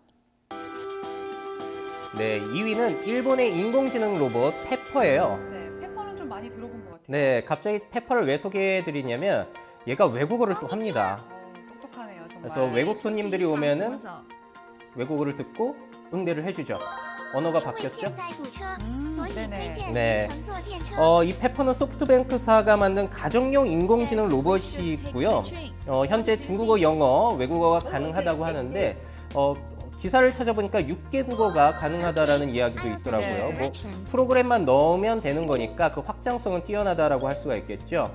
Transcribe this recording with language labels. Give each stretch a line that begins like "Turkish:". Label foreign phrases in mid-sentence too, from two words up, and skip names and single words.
Korean: 네, 2위는 일본의 인공지능 로봇 페퍼예요. 네. 페퍼는 좀 많이 들어본 것 같아요. 네, 갑자기 페퍼를 왜 소개해드리냐면 얘가 외국어를 또 합니다. 똑똑하네요, 정말. 그래서 외국 손님들이 오면은 외국어를 듣고 응대를 해주죠. 언어가
Chinese: 因为
Korean: 바뀌었죠?
Chinese: 现在堵车，所以推荐
Korean: 네
Chinese: 您乘坐电车。
Korean: 이 페퍼는 소프트뱅크사가 만든 가정용 인공지능 로봇이 있고요. 현재 중국어, 영어, 외국어가 가능하다고 하는데 기사를 찾아보니까 6개 국어가 가능하다라는 이야기도 있더라고요. 네. 뭐 프로그램만 넣으면 되는 거니까 그 확장성은 뛰어나다라고 할 수가 있겠죠.